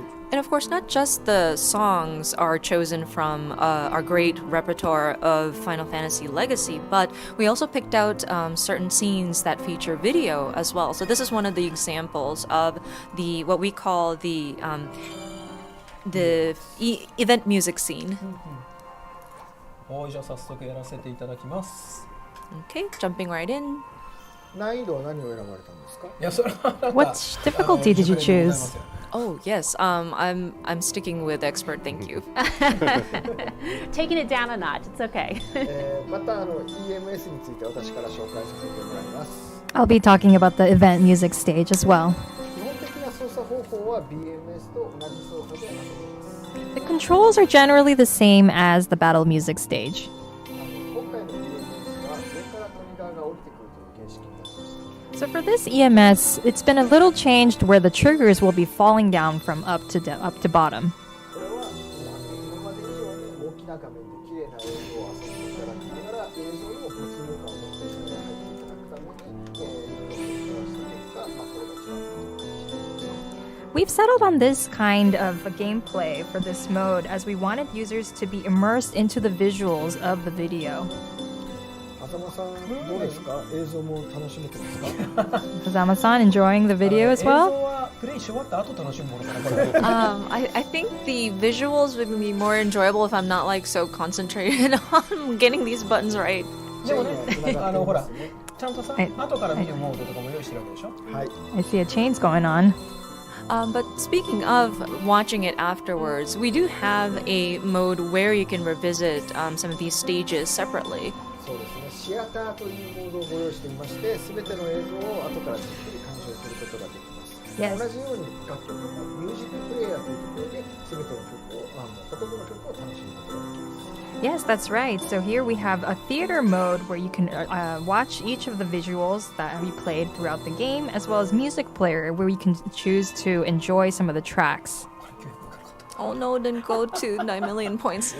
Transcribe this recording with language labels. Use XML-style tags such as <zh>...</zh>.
<en>And of course, not just the songs are chosen from our great repertoire of Final Fantasy Legacy, but we also picked out certain scenes that feature video as well. So this is one of the examples of the what we call the event music scene.</en> <ja>はい、じゃあ早速やらせていただきます。</ja> <en>Okay, jumping right in.</en> <ja>難易度は何を選ばれたんですか？いや、それはなんか</ja> <en>What difficulty did you choose? Oh yes, I'm sticking with expert. Thank you. Taking it down a notch. It's okay.</en> <ja>またEMS について私から紹介させてもらいます。</ja> <en>I'll be talking about the event music stage as well.</en> <ja>基本的な操作方法は BMS と同じ操作で遊べます。</ja> <en>The controls are generally the same as the battle music stage.</en> <ja>今回の BMS は上からトリガーが降りてくるという形式になりました。</ja> <en>So for this EMS, it's been a little changed where the triggers will be falling down from up to bottom.</en> <ja>これは今まで以上に大きな画面で綺麗な映像を遊んでいただきながら映像にも没入感を持って入っていただくためにいろいろ工夫をした結果、これが一番いいと思います。</ja> <en>We've settled on this kind of a gameplay for this mode as we wanted users to be immersed into the visuals of the video.</en> <ja>風間さんどうですか？映像も楽しめてますか？</ja> <en>Kazama-san enjoying the video as</en> <ja>映像</ja> <en>well?</en> <ja>はプレイし終わった後楽しむものかな、これ。</ja> <en>I think the visuals would be more enjoyable if I'm not like so concentrated on getting these buttons right.</en> <ja>でもね、ほら、ね、ちゃんとさ、はい後から見るモードとかも用意してるわけでしょ。はい。</ja> <en>I see a chains going on. But speaking of watching it afterwards, we do have a mode where you can revisit some of these stages separately.</en> <ja>そうですね。シアターというモードをご用意していまして、すべての映像を後からじっくり鑑賞することができます。</ja> <en>Yes.</en> <ja>同じように楽曲もミュージックプレイヤーというところで、すべての曲をほとんどの曲を楽しむことができます。</ja> <en>Yes, that's right. So here we have a theater mode where you can watch each of the visuals that we played throughout the game, as well as music player where you can choose to enjoy some of the tracks. Oh no, didn't go to 9 million points.</en>